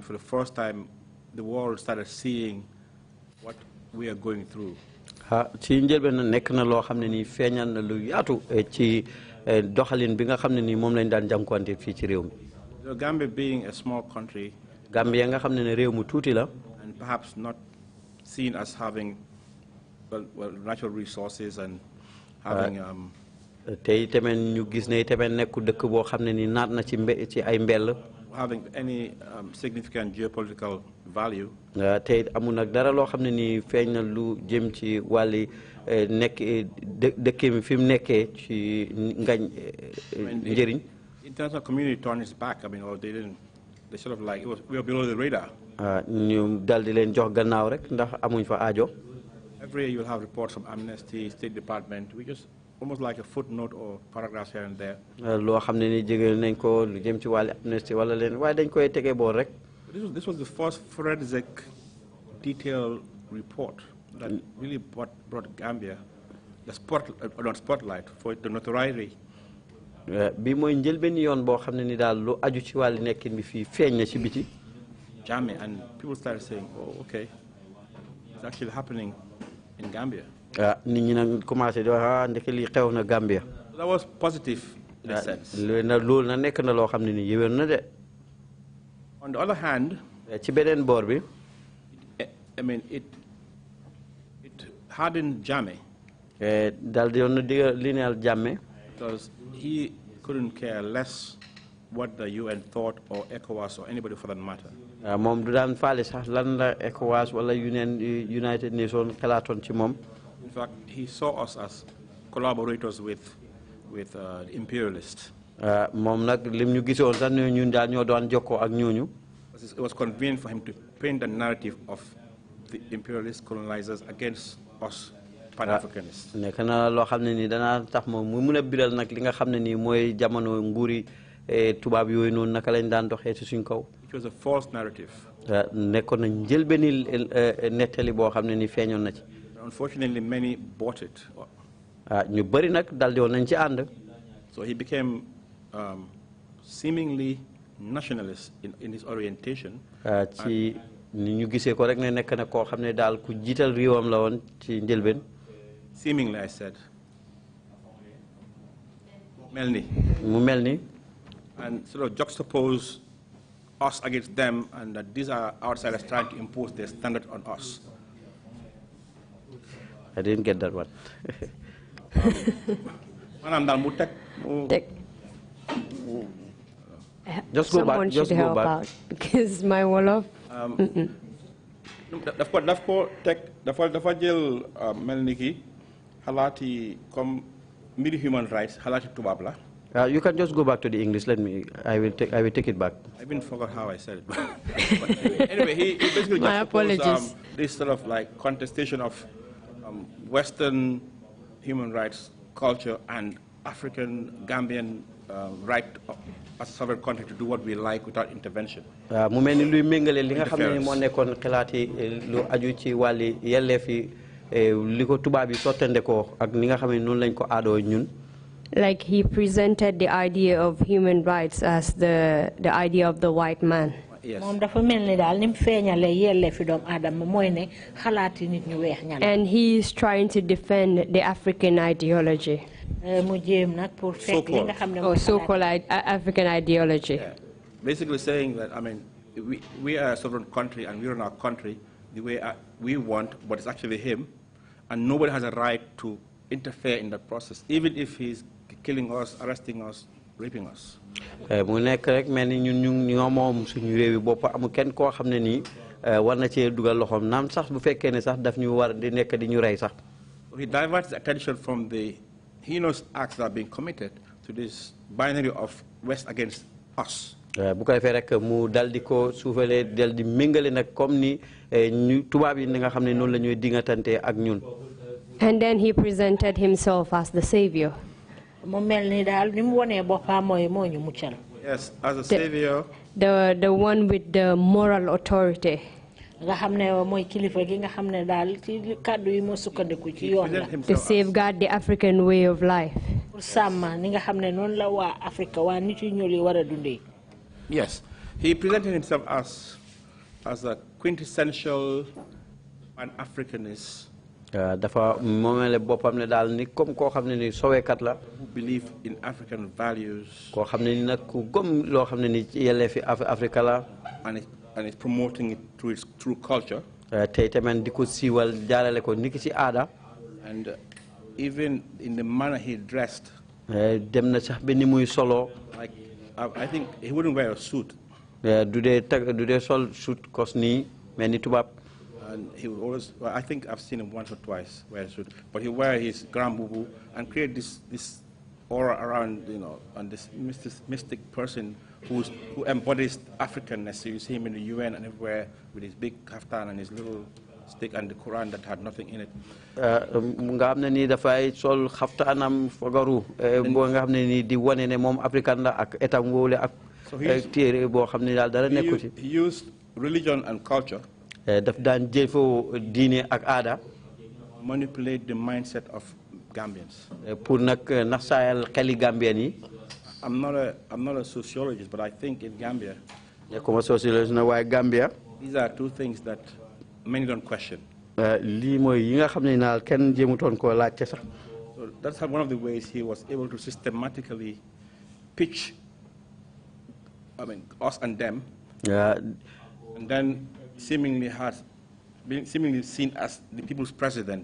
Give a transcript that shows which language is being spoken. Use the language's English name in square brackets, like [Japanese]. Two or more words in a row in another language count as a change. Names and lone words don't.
[English] For the first time, the world started seeing what we are going through. [Wolof] Ci njëlbeen na nekk na loo xam ne nii feeñal na lu yaatu ci doxalin bi nga xam ne nii moom lañ daan jànkuwante fii ci réew mi. [English] The Gambia being a small country. [Wolof] Gambia nga xam ne réew mu tuuti la. [English] And perhaps not seen as having well natural resources and having. [Wolof] Tey tamit ñu gis ne tamit nekku dëkk boo xam ne nii naat na ci ay mbell. [English] Having any significant geopolitical value. [Wolof] Tey amul nag dara loo xam ne nii feeñ na lu jëm ci wàlli nekk dëkk mi fi mu nekkee ci ngañ njëriñ. [English] International community turned its back. I mean, or they didn't. They sort of like we were below the radar. [Wolof] ñu dal di leen jox gannaaw rek ndax amuñ fa aajo. [English] Every year you'll have reports from Amnesty, State Department. We just almost like a footnote or paragraphs here and there. [Wolof] Loo xam ne ni jege nañ ko lu jëm ci wàllu Amnesty wala leen waaye dañ koy tegee boor rek. [English] This was the first forensic detailed report that really brought Gambia the spotlight for the notoriety. [Wolof] Bi mooy njëlbeen yoon boo xam ne ni daal lu aju ci wàllu nekkin bi fii feeñ na ci biti. [English] Jammeh, and people started saying, oh, okay, it's actually happening in Gambia. [Wolof] Nit ñi nag commencé di wax ndeke lii xew na Gambia. [English] That was positive in a sense. [Wolof] Loolu na nekk na loo xam ne ni yéwén na de. [English] On the other hand, [Wolof] ci beneen boor bi. [English] I mean, it hardened Jammeh. [Wolof] Dal di yoon digal lineal Jammeh. [English] Because he couldn't care less what the UN thought or ECOWAS or anybody for that matter. [Wolof] Moom du daan faale sax lan la ECOWAS wala United Nations xalaatoon ci moom. [English] In fact, he saw us as collaborators with the imperialists. [Wolof] Moom nag lim ñu gisoon sax ne ñun daal ñoo doon jokkoo ak ñooñu. [English] It was convenient for him to paint the narrative of the imperialist colonizers against us Pan-Africanists. [Wolof] Nekk na loo xam ne nii danaa tax moom mu mun a biral nag li nga xam ne nii mooy jamono nguuri tubaab yooyu noonu naka lañ daan doxee ci suñ kaw. [English] It was a false narrative. [Wolof] Nekkoon na njëlbeeni nettali boo xam ne nii feeñoon na ci. [English] Unfortunately, many bought it. [Wolof] Ñu bëri nag daldi woon nañ ci ànd. [English] So he became seemingly nationalist in his orientation. Seemingly, I said. [Wolof] Melni. [English] And sort of juxtapose us against them, and that these are outsiders trying to impose their standard on us. I didn't get that one. Just go back. Just go back. Because my Wolof. [Wolof] dafa jël melni ki halati comme mbiri [English] human rights [Wolof] halati tubab la. [English] You can just go back to the English. I will take it back. I even forgot how I said it. But anyway, he basically my apologies. This sort of like contestation of Western human rights culture and African Gambian right as a sovereign country to do what we like without intervention. [Wolof] Mu melni luy méngale li nga xamné mo nekkon xalaati lu aju ci wàlli yelleefi liko tubaab yi sottande ko ak ni nga xamné non lañ ko aadoo ñun. [English] Like he presented the idea of human rights as the idea of the white man. Yes. And he is trying to defend the African ideology. So-called African ideology. Yeah. Basically saying that, I mean, we are a sovereign country and we run our country the way we want, but it's actually him, and nobody has a right to interfere in that process, even if he's killing us, arresting us, raping us. [Wolof] Mu nekk rek mel ni ñun ñoo moom suñu réew yi bopp amul kenn koo xam ne nii war na cee dugal loxoom naam sax bu fekkee ne sax daf ñu war di nekk di ñu rey sax. [English] He diverts attention from the heinous acts that are being committed to this binary of West against us. [Wolof] Bu ko defee rek mu dal di ko suufalee dal di méngale nag comme ni ñu tubaab yi nga xam ne noonu la ñuy dingatante ak ñun. [English] And then he presented himself as the savior. Yes, as a savior. The one with the moral authority. To safeguard the African way of life. Yes, he presented himself as a quintessential Pan-Africanist. [Wolof] Dafa momele bopam ne dal ni comme ko xamne ni sowe kat la [English] who believe in African values [Wolof] ko xamne ni nak ku gom lo xamne ni yelle fi Africa la [English] and it's promoting it through its true culture [Wolof] tay tamen diko siwal jarale ko niki ci aada [English] and even in the manner he dressed [Wolof] dem na sax be ni muy solo [English] like I think he wouldn't wear a suit [Wolof] du de sol suit kos ni melni tubab. [English] And he would always, well, I think I've seen him once or twice wear a suit, but he wear his grand bubu and create this aura around, you know, and this mystic person who embodies Africanness. So you see him in the UN and everywhere with his big kaftan and his little stick and the Quran that had nothing in it. [Wolof] Nga xamne ni da fay sol xaftanam fogaru bo nga xamne ni di woné né mom africain la ak etam wolé ak téré bo xamne dal dara nekku ci. [English] He used religion and culture [Wolof] daf daan jëfoo diine ak aada [English] manipulate the mindset of Gambians [Wolof] pour nak naxayal xeli Gambien yi. [English] I'm not a sociologist, but I think in Gambia [Wolof] nekkuma sociologist na waaye Gambia [English] these are two things that many don't question. [Wolof] Lii mooy yi nga xam ne naal kenn jéemutoon koo laajte sax. [English] So that's one of the ways he was able to systematically pitch, I mean, us and them, and then seemingly seen as the people's president.